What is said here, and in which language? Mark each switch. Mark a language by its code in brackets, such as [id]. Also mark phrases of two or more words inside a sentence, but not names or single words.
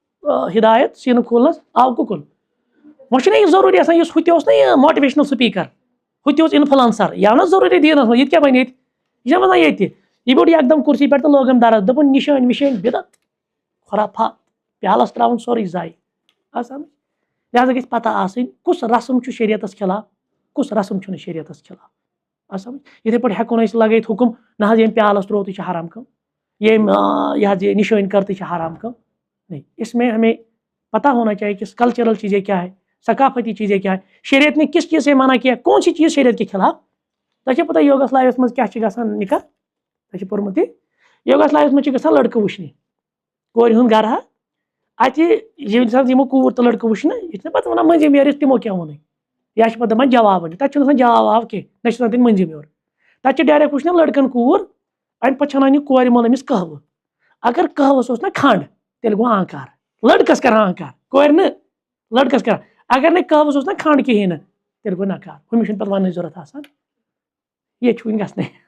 [ks] ہدایت سیٖنہٕ کھوٗلنس آو کُکُن وۄنۍ چھُنہ یہِ ضروٗری آسان یُس ہُتہِ اوس نا یہِ ماٹِویشنل سپیٖکر ہُتہِ اوس انفلنسر یہِ آو نہ ضروٗری دیٖنس منٛز یہِ تہِ کیٛاہ بنہِ ییٚتہِ یہِ چھےٚ وَنان ییٚتہِ یہِ بیوٗٹھ یکدم کُرسی پٮ۪ٹھ تہٕ لوگُم درس دوٚپُن نِشٲنۍ وِشٲنۍ بِدت خُرافات پیالس تراوُن سورُے زایہِ آسان لہٰذا گژھِ پتہ آسٕنۍ کُس رسم چھُ شریعتس خلاف کُس رسم چھُنہٕ شریعتس خلاف آسان یِتھے پٲٹھۍ ہٮ۪کو نہٕ أسۍ لگٲیِتھ حُکم نہ حظ ییٚمۍ پیالس تروو تہِ چھِ حرام کٲم ییٚمۍ یہِ حظ یہِ نِشٲنۍ کٔر تہِ چھِ حرام کٲم [ur] نہیں اس میں ہمیں پتہ ہونا چاہیے کہ کلچرل چیزیں کیا ہے ثقافتی چیزیں کیا ہے شریعت نے کس چیز سے منع کیا کون سی چیز شریعت کے خلاف [ks] تۄہہِ چھےٚ پتہ یوگاس لایفس منٛز کیٛاہ چھِ گژھان نِکاح تۄہہِ چھُ پوٚرمُت یہِ یوگاس لایفس منٛز چھِ گژھان لڑکہٕ وٕچھنہِ کورِ ہُنٛد گرٕ ہا اَتہِ ییٚمہِ ساتہٕ یِمو کوٗر تہٕ لڑکہٕ وٕچھنہٕ یہِ چھِنہ پتہٕ ونان مٔنٛزِم یٲرِس تِمو کیٛاہ ووٚنُے یا چھِ پتہٕ دپان جواب ؤنِو تتہِ چھُنہٕ آسان جواب واب کینٛہہ نہ چھِ آسان تَتہِ مٔنٛزِم یور تتہِ چھِ ڈایریکٹ وٕچھنہ لڑکن کوٗر اَمہِ پتہٕ چھِ انان یہِ کورِ مول أمِس قہوٕ اگر قہوس اوس نہ کھنٛڈ تیٚلہِ گوٚو آنکار لڑکس کران آنکار کورِ نہٕ لڑکس کران اگر نہٕ قہوس اوس نہ کھنٛڈ کِہیٖنۍ نہٕ تیٚلہِ گوٚو نکار ہُمِس چھُنہٕ پتہٕ وننٕچ ضوٚرتھ آسان ییٚتہِ چھُ وٕنہِ گژھنٕے